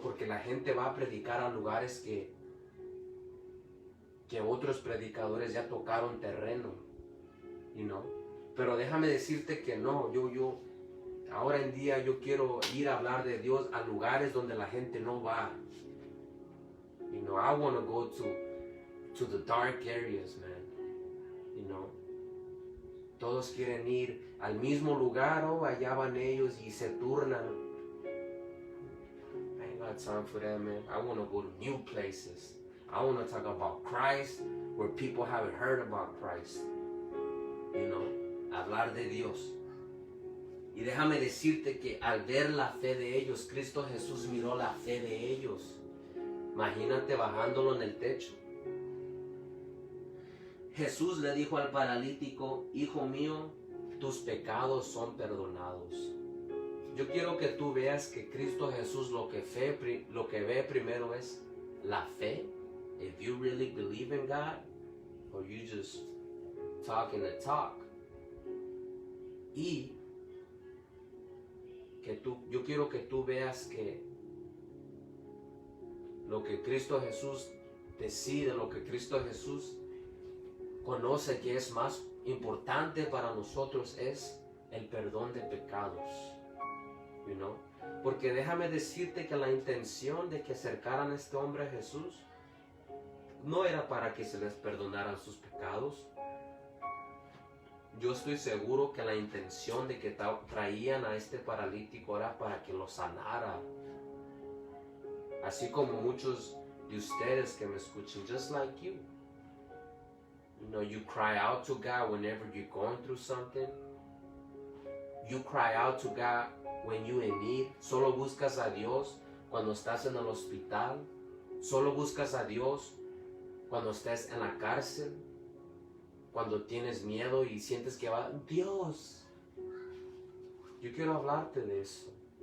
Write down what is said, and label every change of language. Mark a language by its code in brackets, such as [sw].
[es] Porque la gente va a predicar a lugares que otros predicadores ya tocaron terreno, ¿no? Pero déjame decirte que no, yo ahora en día yo quiero ir a hablar de Dios a lugares donde la gente no va. [en] You know, I want to go to the dark areas, man. You know, [es] todos quieren ir al mismo lugar, allá van ellos y se turnan. [en] I ain't got time for that, man. I want to go to new places. I want to talk about Christ where people haven't heard about Christ. You know, [es] hablar de Dios. Y déjame decirte que al ver la fe de ellos, Cristo Jesús miró la fe de ellos. Imagínate bajándolo en el techo. Jesús le dijo al paralítico, hijo mío, tus pecados son perdonados. Yo quiero que tú veas que Cristo Jesús lo que ve primero es la fe. [en] If you really believe in God, or you just talking the talk. [es] Y yo quiero que tú veas que lo que Cristo Jesús decide, lo que Cristo Jesús conoce que es más importante para nosotros es el perdón de pecados. [en] You know? [es] Porque déjame decirte que la intención de que acercaran a este hombre a Jesús no era para que se les perdonaran sus pecados. Yo estoy seguro que la intención de que traían a este paralítico era para que lo sanara. Así como muchos de ustedes que me escuchan, [en] just like you. You know, you cry out to God whenever you're going through something. You cry out to God when you're in need. [es] Solo buscas a Dios cuando estás en el hospital. Solo buscas a Dios cuando estés en la cárcel, cuando tienes miedo y sientes que va, Dios, yo quiero hablarte de eso.